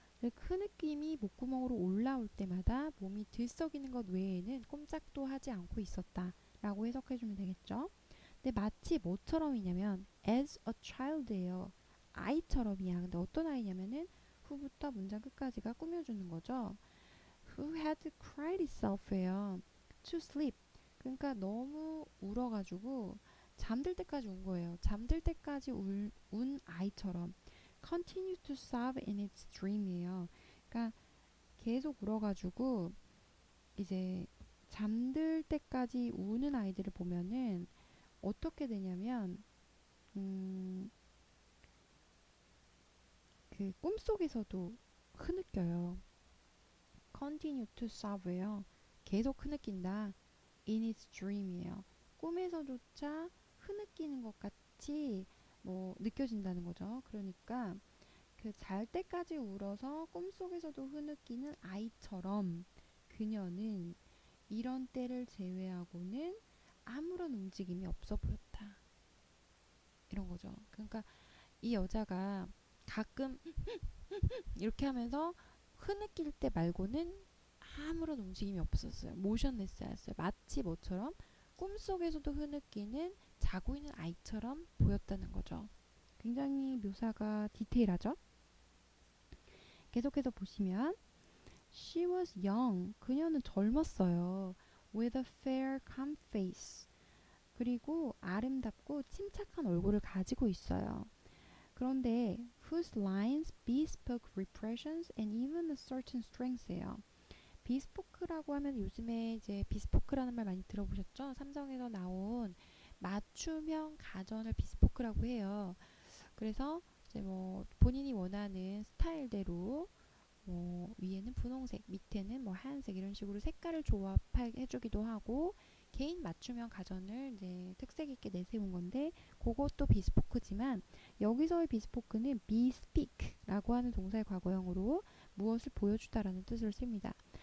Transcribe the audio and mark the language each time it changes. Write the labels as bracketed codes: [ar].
[ko] 그 느낌이 목구멍으로 올라올 때마다 몸이 들썩이는 것 외에는 꼼짝도 하지 않고 있었다라고 해석해주면 되겠죠. 근데 마치 뭐처럼이냐면 [en] as a child [ko] 예요. 아이처럼이야. 근데 어떤 아이냐면은 후부터 문장 끝까지가 꾸며주는 거죠. [en] Who had cried itself예요. To sleep. [ko] 그러니까 너무 울어가지고 잠들 때까지 운 거예요. 잠들 때까지 운 아이처럼. [en] Continue to sob in its dream이에요. [ko] 그러니까 계속 울어가지고 이제 잠들 때까지 우는 아이들을 보면은 어떻게 되냐면 음, 그 꿈속에서도 흐느껴요. [en] Continue to sobb예요. [ko] 계속 흐느낀다. [en] In its dream이에요. [ko] 꿈에서조차 흐느끼는 것 같이 뭐 느껴진다는 거죠. 그러니까 그 잘 때까지 울어서 꿈속에서도 흐느끼는 아이처럼 그녀는 이런 때를 제외하고는 아무런 움직임이 없어 보였다. 이런 거죠. 그러니까 이 여자가 가끔 이렇게 하면서 흐느낄 때 말고는 아무런 움직임이 없었어요. 모션레스였어요. 마치 뭐처럼 꿈속에서도 흐느끼는 자고 있는 아이처럼 보였다는 거죠. 굉장히 묘사가 디테일하죠. 계속해서 보시면 [en] She was young. [ko] 그녀는 젊었어요. [en] With a fair calm face. [ko] 그리고 아름답고 침착한 얼굴을 가지고 있어요. [en] 그런데 whose lines bespoke repressions and even a certain strength예요. [ko] 비스포크라고 하면 요즘에 이제 비스포크라는 말 많이 들어보셨죠? 삼성에서 나온 맞춤형 가전을 비스포크라고 해요. 그래서 이제 뭐 본인이 원하는 스타일대로 뭐 위에는 분홍색, 밑에는 뭐 하얀색 이런 식으로 색깔을 조합해주기도 하고 개인 맞춤형 가전을 이제 특색 있게 내세운 건데 그것도 비스포크지만 여기서의 비스포크는 bespeak라고 하는 동사의 과거형으로 무엇을 보여주다라는 뜻을 씁니다.